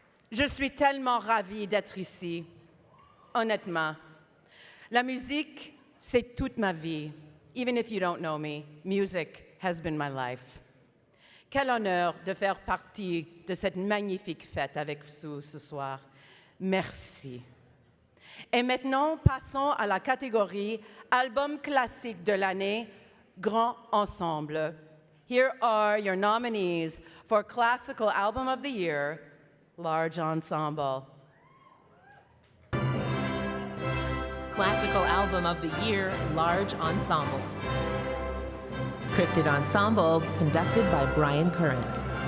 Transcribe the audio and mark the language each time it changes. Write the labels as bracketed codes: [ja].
[fr] Je suis tellement ravie d'être ici, honnêtement. La musique, c'est toute ma vie. [en] Even if you don't know me, music has been my life. [fr] Quel honneur de faire partie de cette magnifique fête avec vous ce soir. Merci. Et maintenant, passons à la catégorie Album classique de l'année, Grand Ensemble. [en] Here are your nominees for Classical Album of the Year, Large Ensemble. Classical Album of the Year, Large Ensemble. Cryptid Ensemble, conducted by Brian Current.